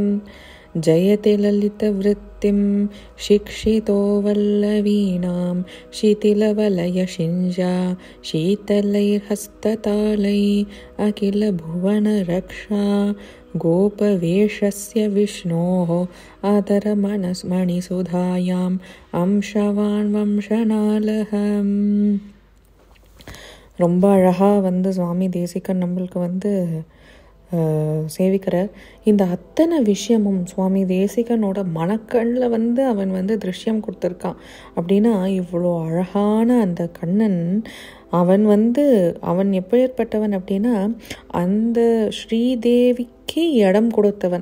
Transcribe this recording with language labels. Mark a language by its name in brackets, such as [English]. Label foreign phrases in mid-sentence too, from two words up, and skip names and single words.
[Sanskrit] जयति ललितवृत्तिं शिक्षितो वल्लवीनां शिथिलवलयशिञ्जा शीतलैर्हस्ततालै अखिलभुवनरक्षा गोपवेशस्य विष्णोः आदरमणिसुधायाम् अंशवान् वंशनालहम्. [Tamil] ரொம்ப அழகாக சுவாமி தேசிகன் நம்மளுக்கு சேவிக்கிறார். இந்த அத்தனை விஷயமும் சுவாமி தேசிகனோட மனக்கண்ணில் அவன் திருஷ்யம் கொடுத்துருக்கான். அப்படின்னா இவ்வளோ அழகான அந்த கண்ணன் அவன் எப்பேற்பட்டவன் அப்படின்னா அந்த ஸ்ரீதேவிக்கு இடம் கொடுத்தவன்.